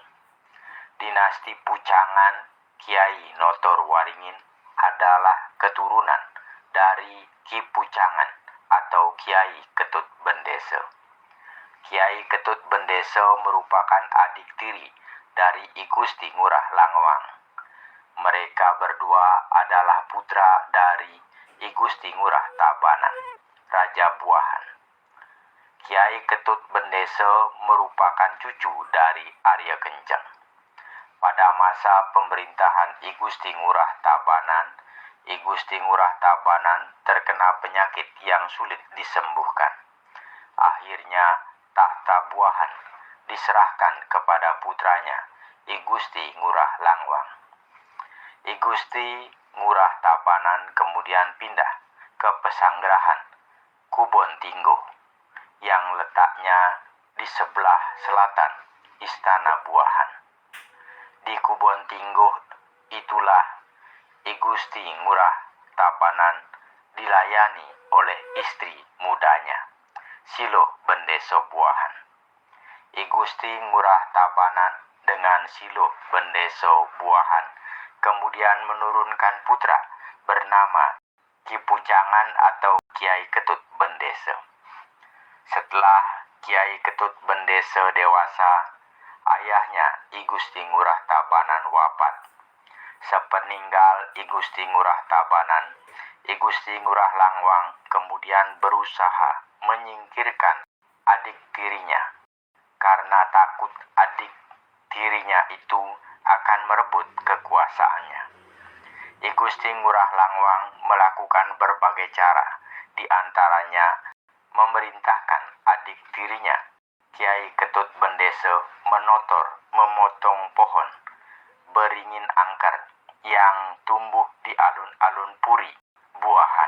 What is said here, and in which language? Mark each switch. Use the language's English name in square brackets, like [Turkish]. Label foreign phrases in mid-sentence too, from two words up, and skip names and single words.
[Indonesian] Dinasti Pucangan Kiai Notor Waringin adalah keturunan dari Ki Pucangan atau Kiai Ketut Bendese. Kiai Ketut Bendese merupakan adik tiri dari I Gusti Ngurah Langwang. Mereka berdua adalah putra dari I Gusti Ngurah Tabanan, Raja Buahan. Kiai Ketut Bendese merupakan cucu dari Arya Kenceng. Pada masa pemerintahan I Gusti Ngurah Tabanan, I Gusti Ngurah Tabanan terkena penyakit yang sulit disembuhkan. Akhirnya tahta Buahan diserahkan kepada putranya I Gusti Ngurah Langwang. I Gusti Ngurah Tabanan kemudian pindah ke Pesanggerahan Kubon Tinggo yang letaknya di sebelah selatan Istana Buahan. Di Kubon Tinggo itulah I Gusti Ngurah Tabanan dilayani oleh istri mudanya, Silo Bendeso Buahan. I Gusti Ngurah Tabanan dengan Silo Bendeso Buahan kemudian menurunkan putra bernama Ki Pucangan atau Kiai Ketut Bendese. Setelah Kiai Ketut Bendese dewasa, ayahnya I Gusti Ngurah Tabanan wafat. Sepeninggal I Gusti Ngurah Tabanan, I Gusti Ngurah Langwang kemudian berusaha menyingkirkan adik tirinya karena takut adik tirinya itu akan merebut kekuasaannya. I Gusti Ngurah Langwang melakukan berbagai cara, di antaranya memerintahkan adik tirinya Kiai Ketut Bendese memotong pohon beringin angker yang tumbuh di alun-alun Puri, Buahan.